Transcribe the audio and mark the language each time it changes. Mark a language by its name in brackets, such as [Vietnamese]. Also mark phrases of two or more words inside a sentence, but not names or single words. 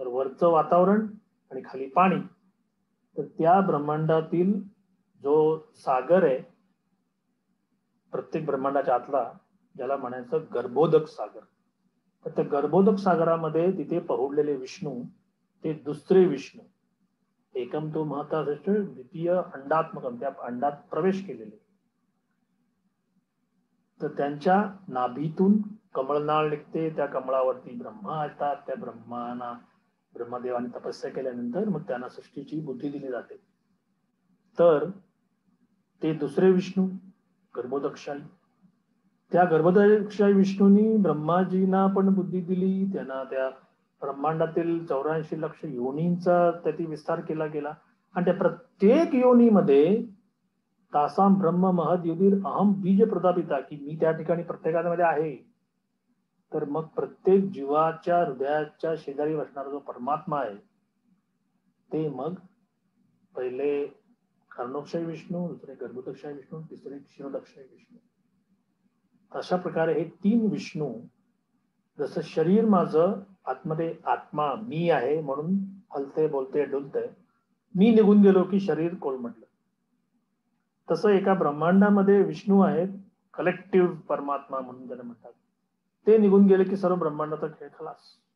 [Marathi] तर वरचं वातावरण आणि खाली पाणी, तर त्या ब्रह्मांडातील जो सागर आहे प्रत्येक ब्रह्मांडाच्या आतला, ज्याला म्हणायचं गर्भोदक सागर, तर त्या गर्भोदक सागरामध्ये तिथे पहुडलेले विष्णू ते दुसरे विष्णू, [Sanskrit] एकम तो महता द्वितीय अंडात्मकम, [Marathi] त्या अंडात प्रवेश केलेले. तर त्यांच्या नाभीतून कमळनाळ निघते, त्या कमळावरती ब्रह्मा येतात, त्या ब्रह्मदेवाने तपस्या केल्यानंतर मग त्यांना सृष्टीची बुद्धी दिली जाते. तर ते दुसरे विष्णू गर्भोदकशाही, त्या गर्भोदकशाही विष्णूंनी ब्रह्माजींना पण बुद्धी दिली, त्यांना त्या ब्रह्मांडातील 84 लक्ष योनींचा त्याची विस्तार केला गेला. आणि त्या प्रत्येक योनीमध्ये [Sanskrit] तासाम ब्रह्म महद युधीर अहम बीज प्रदापिता, [Marathi] की मी त्या ठिकाणी प्रत्येकामध्ये आहे. तर मग प्रत्येक जीवाच्या हृदयाच्या शेजारी बसणारा जो परमात्मा आहे ते मग पहिले कर्णोक्षय विष्णू, दुसरे गर्भोदकशाही विष्णू, तिसरे क्षीरोदकशाही विष्णू. अशा प्रकारे हे 3 विष्णू, जसं शरीर माझं आतमध्ये आत्मा मी आहे म्हणून हलते बोलते डुलतंय, मी निघून गेलो की शरीर कोलमडलं, तसं एका ब्रह्मांडामध्ये विष्णू आहेत, कलेक्टिव्ह परमात्मा म्हणून त्याला म्हणतात, ते निघून गेले की सर्व ब्रह्मांडाचा खेळ खलास.